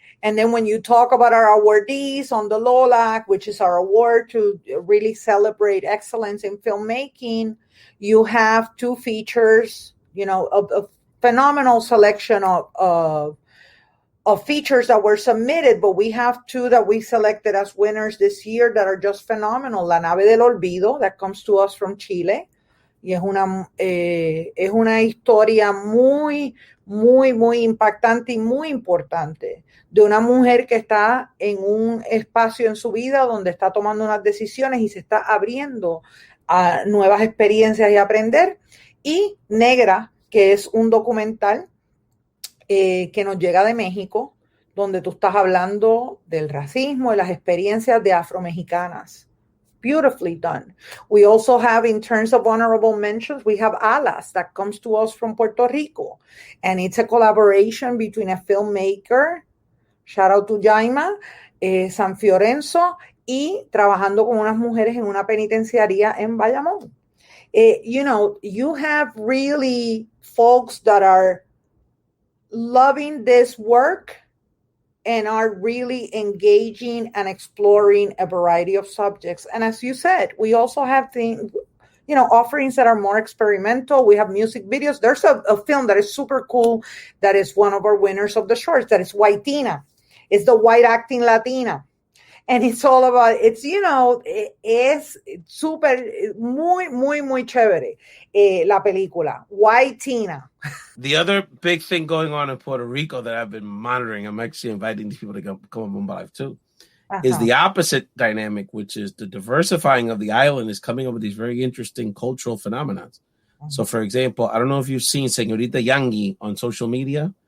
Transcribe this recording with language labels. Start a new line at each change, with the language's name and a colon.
English: And then when you talk about our awardees on the Lola, which is our award to really celebrate excellence in filmmaking, you have 2 features, a phenomenal selection of features that were submitted, but we have 2 that we selected as winners this year that are just phenomenal. La Nave del Olvido, that comes to us from Chile.
Spanish: Y es una historia muy, muy, muy impactante y muy importante de una mujer que está en un espacio en su vida donde está tomando unas decisiones y se está abriendo a nuevas experiencias y aprender. Y Negra, que es un documental que nos llega de México, donde tú estás hablando del racismo y las experiencias de afromexicanas.
English: Beautifully done. We also have, in terms of honorable mentions, we have Alas, that comes to us from Puerto Rico. And it's a collaboration between a filmmaker, shout out to Jaima, San Fiorenzo,
Spanish: y trabajando con unas mujeres en una penitenciaría en Bayamón.
English: You have really folks that are loving this work and are really engaging and exploring a variety of subjects. And as you said, we also have things, offerings that are more experimental. We have music videos. There's a film that is super cool that is one of our winners of the shorts, that is Whitina. It's the white acting Latina. And it's all about,
Spanish: es súper, muy, muy, muy chévere la película, Whitina.
English: The other big thing going on in Puerto Rico that I've been monitoring, I'm actually inviting these people to come on Bomba Live too, is the opposite dynamic, which is the diversifying of the island is coming up with these very interesting cultural phenomena. So, for example, I don't know if you've seen Señorita Yangi on social media.